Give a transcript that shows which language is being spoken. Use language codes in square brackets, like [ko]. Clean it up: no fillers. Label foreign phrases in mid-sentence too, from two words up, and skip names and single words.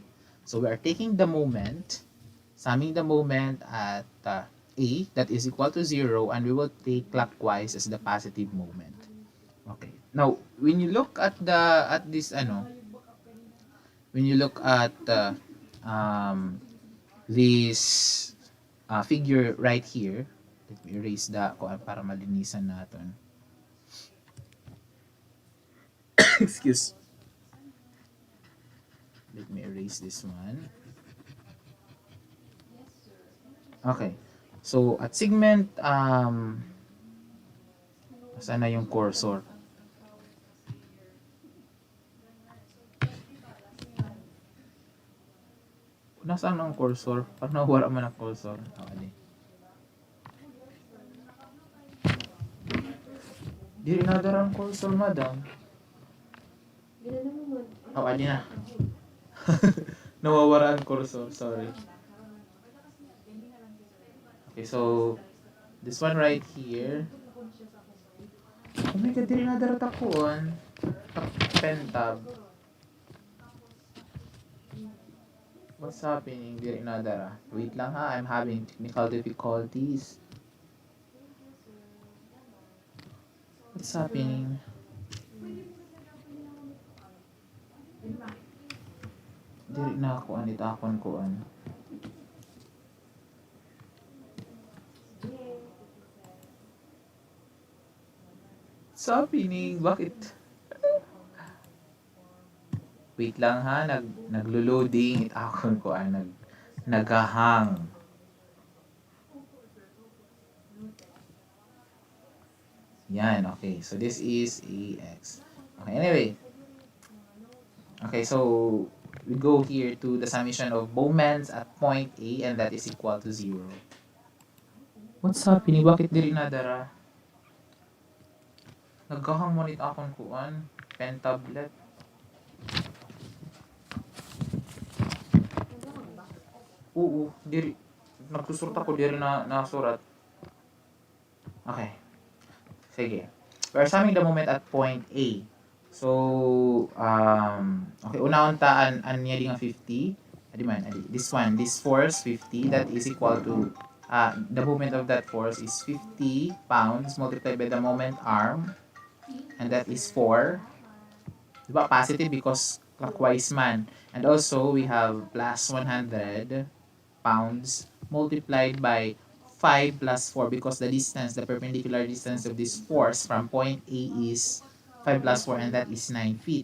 [en] So we are taking the moment, summing the moment at A that is equal to 0 and we will take clockwise as the positive moment. Okay. Now, when you look at this when you look at this figure right here, let me erase the [tl] para malinisan natin. [en] Excuse. Let me erase this one. Okay. So, at segment, [tl] saan na yung cursor? Nasaan ang cursor? Parang nawala man ang cursor. [en] Okay. [war] Di nadara ang cursor, madam. Ginano mo man. Oh, adi na. [tl] Nawawala ang cursor, sorry. [en] Okay, so this one right here. Oh my god, [war] di nadara takuan. [en] Pen tab. What's happening? [war] Di nadara. [tl] Wait lang ha, [en] I'm having technical difficulties. What's happening? [war] Diri na kuan itakon kuan. [en] What's happening? [tl] Bakit? Wait lang ha, [war] naglo-loading itakon kuan naghahang. [tl] Yan, [en] okay. So this is AX. Okay, anyway. Okay, so we go here to the summation of moments at point A and that is equal to 0. What's happening? [war] Bakit diri nadara? Naghahang mo nit akong kuan, [en] pen tablet. [war] Oo, diri nagsusurat ako diri na nasurat. [en] Okay. Sige. We're summing the moment at point A. So, [war] okay, una-untaan niya din ang 50. Adi man, [en] this one, this force 50 that is equal to the moment of that force is 50 pounds multiplied by the moment arm and that is 4. [tl] Diba? [en] Positive because clockwise man. And also, we have plus 100 pounds multiplied by 5 plus 4 because the distance, the perpendicular distance of this force from point A is 5 plus 4 and that is 9 feet.